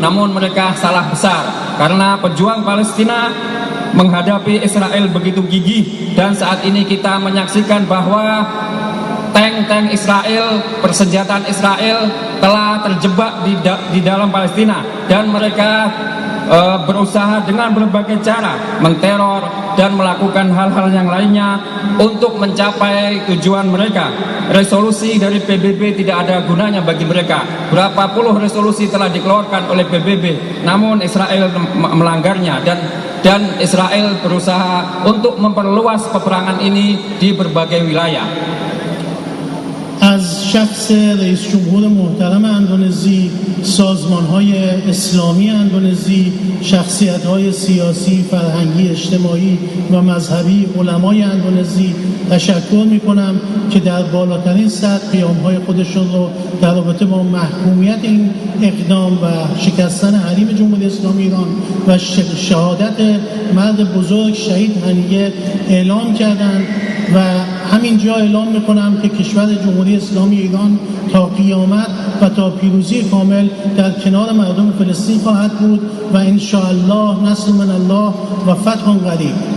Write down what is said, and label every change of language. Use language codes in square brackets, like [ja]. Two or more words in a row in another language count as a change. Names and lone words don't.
[id] Namun mereka salah besar, karena pejuang Palestina menghadapi Israel begitu gigih, dan saat ini kita menyaksikan bahwa tank-tank Israel, persenjataan Israel telah terjebak di dalam Palestina, dan mereka berusaha dengan berbagai cara menteror dan melakukan hal-hal yang lainnya untuk mencapai tujuan mereka. Resolusi dari PBB tidak ada gunanya bagi mereka. Berapa puluh resolusi telah dikeluarkan oleh PBB, namun Israel melanggarnya, dan Israel berusaha untuk memperluas peperangan ini di berbagai wilayah. [fa] از شخص رئیس جمهور محترم اندونزی، سازمان‌های اسلامی اندونزی، شخصیت‌های سیاسی، فرهنگی، اجتماعی و مذهبی، علمای اندونزی تشکر می‌کنم که در بالاترین سطح قیام‌های خودشون رو در رابطه با محکومیت این اقدام و شکستن حریم جمهوری اسلامی ایران و شهادت مرد بزرگ شهید هنیه اعلام کردند و همینجا اعلام میکنم که کشور جمهوری اسلامی ایران تا قیامت و تا پیروزی کامل در کنار مردم فلسطین خواهد بود و انشاءالله [ar] نصر من الله و فتح قریب.